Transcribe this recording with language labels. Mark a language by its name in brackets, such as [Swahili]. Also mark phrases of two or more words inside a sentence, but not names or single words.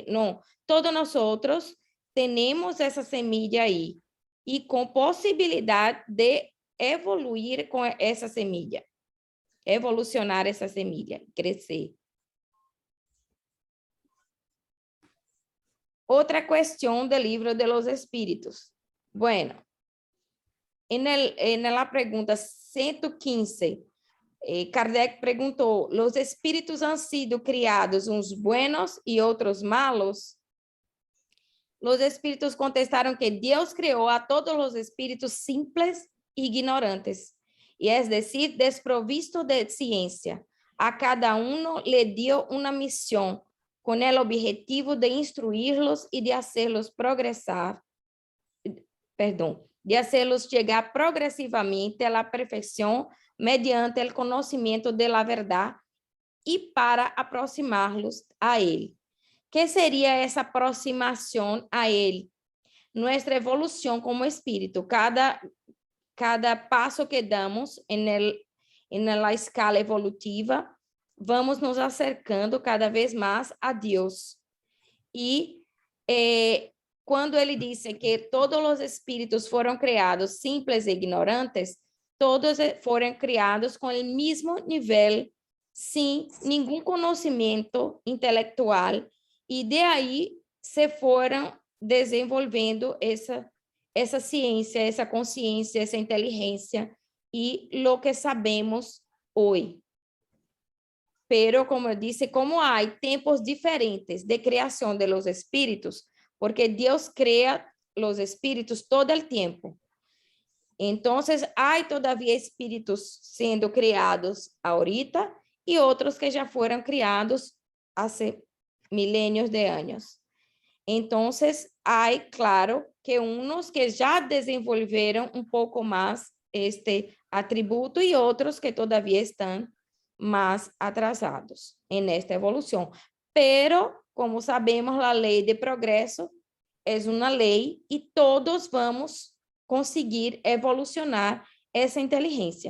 [Portuguese] Não, todos nós temos essa semilla aí e com possibilidade de evoluir com essa semilla. Evolucionar essa semilla, crescer. Outra questão do livro [Spanish] de los Espíritos. Bueno, en la pregunta 115, [Portuguese] Kardec perguntou: [Spanish] los espíritus han sido criados uns buenos e outros malos? Los espíritus [Portuguese] contestaram que Deus criou a todos os espíritus simples e ignorantes, [Spanish] y es decir, desprovisto de ciencia. A cada uno le dio una misión con el objetivo de instruirlos y de hacerlos progresar, de hacerlos llegar progresivamente a la perfección mediante el conocimiento de la verdad y para aproximarlos a él. ¿Qué sería esa aproximación a él? Nuestra evolución como espíritu. [Portuguese] Cada passo que damos na escala evolutiva, vamos nos acercando cada vez mais a Deus. E quando ele disse que todos os espíritos foram criados simples e ignorantes, todos foram criados com o mesmo nível, sem nenhum conhecimento intelectual, e de aí se foram desenvolvendo essa ciência, essa consciência, essa inteligência e [Spanish] lo que sabemos [Portuguese] hoje. Pero, como eu disse, como há tempos diferentes de criação [Spanish] de los espíritus, [Portuguese] porque Deus [Spanish] crea los espíritus todo el tiempo. [Portuguese] Entonces, há todavía espíritus sendo criados ahorita e outros que já foram criados há milênios de anos. Entonces, hay, claro, [Spanish] que unos que ya [Portuguese] desenvolveram um pouco mais este atributo e outros que todavía estão mais atrasados nesta evolução. Pero, como sabemos, a lei de progresso é uma lei e todos vamos conseguir evolucionar essa inteligência.